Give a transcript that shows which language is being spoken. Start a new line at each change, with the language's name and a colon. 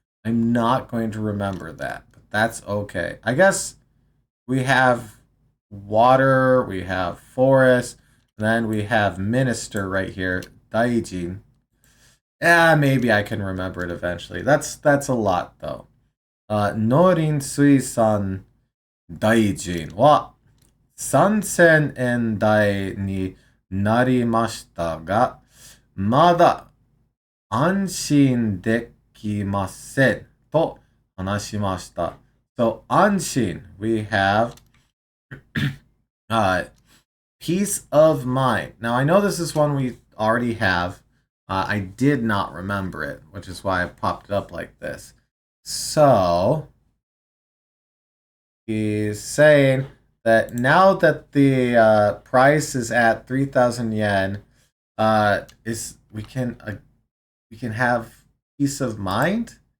English: I'm not going to remember that, but that's okay. I guess we have water, we have forest, and then we have minister right here, Daijin. Maybe I can remember it eventually. That's a lot though.
Japanese: Norin Suisan Daijin wa 3000円台になりましたが、まだ安心できませんと話しました。
English: So, 安心, we have peace of mind. Now, I know this is one we already have. I did not remember it, which is why I popped it up like this. So he's saying that now that the price is at 3,000 yen, is we can have peace of mind.